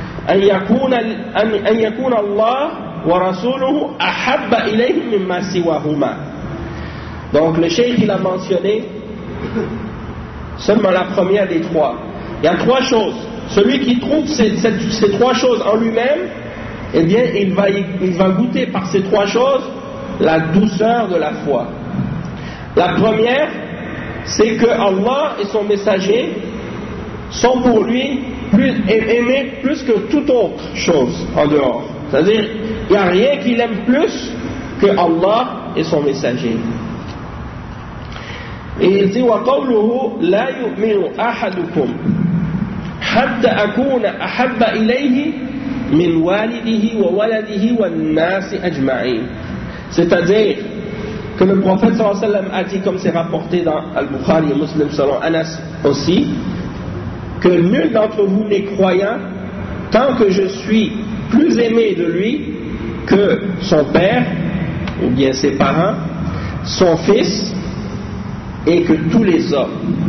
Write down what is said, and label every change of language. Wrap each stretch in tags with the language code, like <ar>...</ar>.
<ar>أن يكون الله ورسوله أحب إليه مما سواهما.</ar> <fr>Donc le cheikh il a mentionné seulement la première des trois. Il y a trois choses. Celui qui trouve ces trois choses en lui-même, eh bien il va goûter par ces trois choses la douceur de la foi. La première, c'est que Allah et son messager sont pour lui aimé plus que toute autre chose en dehors. C'est-à-dire, il n'y a rien qu'il aime plus que Allah et son messager. Et il dit,</fr> <ar>وَقَوْلُهُ لَا يُؤْمِنُ أَحَدُكُمْ حَتَّى أَكُونَ أَحَبَّ إِلَيْهِ مِنْ وَالِدِهِ وَوَلَدِهِ وَالنَّاسِ أَجْمَعِينَ.</ar> <fr>C'est-à-dire que le prophète sallallahu alayhi wa sallam a dit, comme c'est rapporté dans Al-Bukhari et Muslim selon Anas aussi, que nul d'entre vous n'est croyant tant que je suis plus aimé de lui que son père, ou bien ses parents, son fils, et que tous les hommes.</fr>